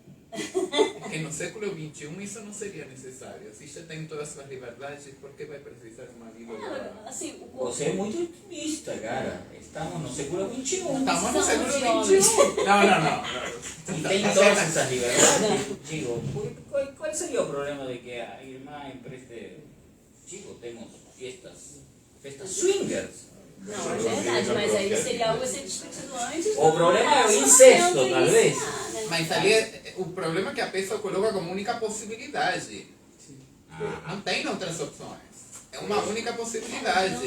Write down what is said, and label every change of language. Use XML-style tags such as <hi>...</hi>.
<pt>Que no século XXI isso não seria necessário. Se já tem todas as suas liberdades, por que vai precisar de uma vida? Assim, Você é muito otimista, cara. Estamos no século XXI. Estamos no século de XXI. Não.</pt> <es>Y</es> <pt>tem</pt> <es>todas esas libertades. Digo, ¿cuál sería el problema de que</es> <pt>a irmã empreste?</pt> <es>Chico, tenemos fiestas swingers.</es> <pt>Não, é verdade, mas aí seria algo a ser discutido antes. O problema é o incesto, talvez. Mas ali o problema é que a pessoa coloca como única possibilidade. Não tem outras opções. É uma única possibilidade.</pt>